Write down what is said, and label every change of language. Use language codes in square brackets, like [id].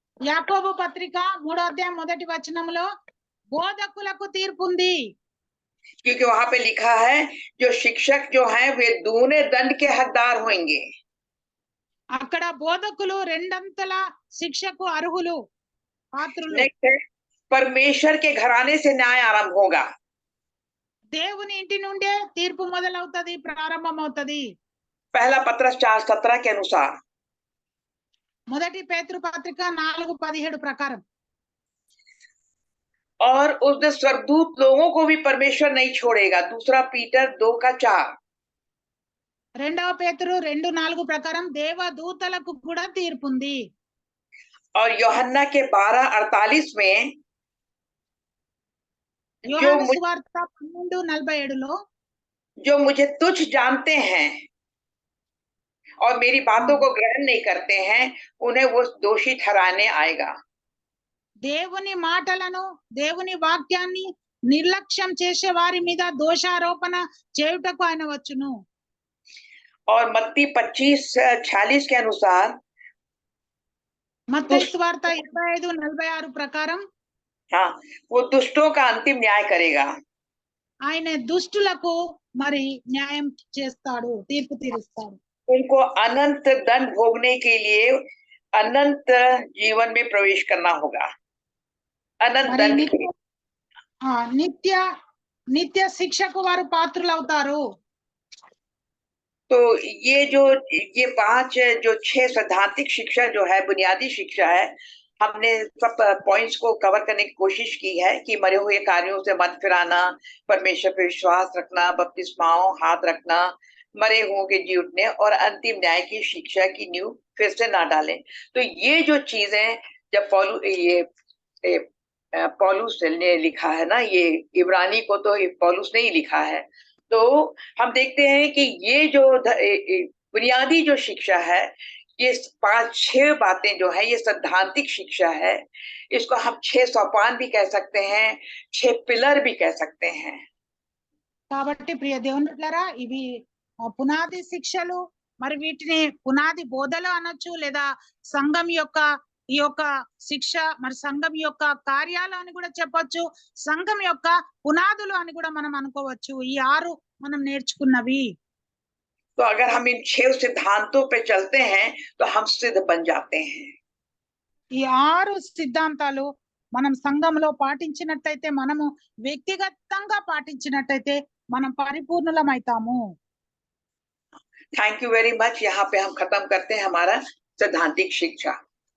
[te] యాకోబు పత్రిక 3వ అధ్యాయం 1వ వచనంలో బోధకులకు తీర్పు ఉంది. [hi] क्योंकि वहां पे लिखा है जो शिक्षक जो हैं वे दूने दंड के हकदार होंगे। [te] అక్కడ బోధకులు రెండంతల శిక్షకు అర్హులు, పాత్రులు. [hi] परमेश्वर के घराने से न्याय आरंभ होगा। [te] దేవుని ఇంటి నుండే తీర్పు మొదలవుతది, ప్రారంభమవుతది. [hi] पहला पत्रस 4:17 के अनुसार। [te] మొదటి పేతురు పత్రిక 4:17 ప్రకారం. [hi] और उस दिन स्वर्गदूत लोगों को भी परमेश्वर नहीं छोड़ेगा। 2 पीटर 2:4। [te] 2వ పేతురు 2:4 ప్రకారం దేవదూతలకు కూడా తీర్పు ఉంది. [hi] और యోహన్నా के 12:48 में [te] యోహాను సువార్త 12:47లో [hi] जो मुझे तुच्छ जानते हैं और मेरी बातों को ग्रहण नहीं करते हैं, उन्हें वो दोषी ठहराने आएगा। [te] దేవుని మాటలను, దేవుని వాక్యాన్ని నిర్లక్ష్యం చేసే వారి మీద దోషారోపణ చేయుటకు ఆయన వచ్చును. [hi] और मत्ती 25:46 के अनुसार [te] మత్తయి సువార్త 25:46 ప్రకారం [hi] हाँ, वो दुष्टों का अंतिम न्याय करेगा। [te] ఆయన దుష్టులకు మరి న్యాయం చేస్తాడు, తీర్పు తీరుస్తాడు. [hi] उनको अनंत दंड भोगने के लिए अनंत जीवन में प्रवेश करना होगा। अनंत [te] మరి [hi] दंड [te] నిత్య శిక్షకు వారు పాత్రులు అవుతారు. [hi] तो ये 6 सैद्धांतिक शिक्षा जो है, बुनियादी शिक्षा है, हमने सब पॉइंट्स को कवर करने की कोशिश की है कि मरे हुए कार्यों से मन फिराना, परमेश्वर पे विश्वास रखना, बपतिस्माओं, हाथ रखना, मरे हुओं के जी उठने और अंतिम न्याय की शिक्षा की नींव फिर से ना डालें। तो ये जो चीजें जब पौलुस ने लिखा है ना, ये इब्रानी को तो पौलुस ने ही लिखा है, तो हम देखते हैं कि ये जो बुनियादी जो शिक्षा है, ये 5-6 बातें जो है, ये सैद्धांतिक शिक्षा है। इसको हम 6 सोपान भी कह सकते हैं, 6 पिलर भी कह सकते हैं। [te] కాబట్టి ప్రియ దేవుని బిడ్డలారా, ఇవి పునాది శిక్షలు, మరి వీటిని పునాది బోధలు అనొచ్చు, లేదా సంఘం యొక్క ఈ యొక్క శిక్ష, మరి సంఘం యొక్క కార్యాలు అని కూడా చెప్పొచ్చు, సంఘం యొక్క పునాదులు అని కూడా మనం అనుకోవచ్చు. ఈ 6 మనం నేర్చుకున్నవి. [hi] तो अगर हम इन 6 सिद्धांतों पे चलते हैं तो हम सिद्ध बन जाते हैं। [te] ఈ 6 సిద్ధాంతాలు మనం సంఘంలో పాటించినట్టయితే, మనము వ్యక్తిగతంగా పాటించినట్టయితే మనం పరిపూర్ణులమైతాము. [en] Thank you very much. [hi] यहाँ पे हम खत्म करते हैं हमारा सैद्धांतिक शिक्षा।